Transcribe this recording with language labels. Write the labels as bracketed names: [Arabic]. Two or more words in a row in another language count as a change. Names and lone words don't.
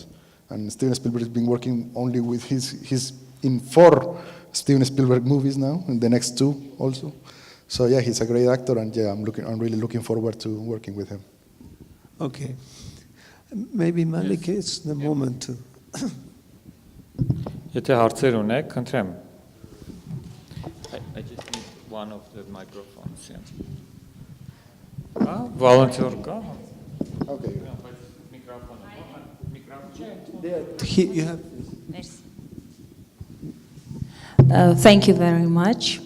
[English] And Steven Spielberg has been working only with he's in 4 Steven Spielberg movies now, and the next 2 also. So he's a great actor, and I'm really looking forward to working with him. Okay, maybe Malik, it's the moment to. [Armenian] Եթե հարցեր ունեք, խնդրեմ. [English] I just need one of the microphones. Volunteer ka? Okay. You have. Thank you very much.